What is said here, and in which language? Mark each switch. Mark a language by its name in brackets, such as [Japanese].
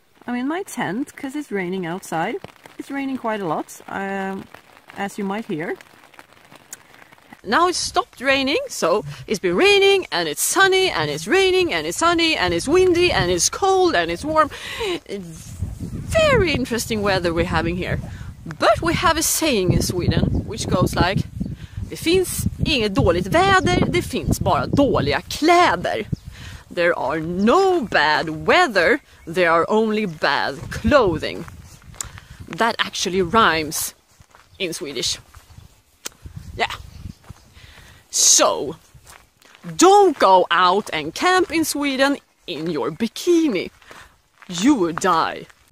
[English] I'm in my tent because it's raining outside. It's raining quite a lot, as you might hear. Now it's stopped raining, so it's been raining and it's sunny and it's raining and it's sunny and it's windy and it's cold and it's warm. It's very interesting weather we're having here. But we have a saying in Sweden which goes like: [Swedish] det finns inget dåligt väder, det finns bara dåliga kläder. [English] There are no bad weather, there are only bad clothing. That actually rhymes in Swedish. Yeah. So, don't go out and camp in Sweden in your bikini. You will die.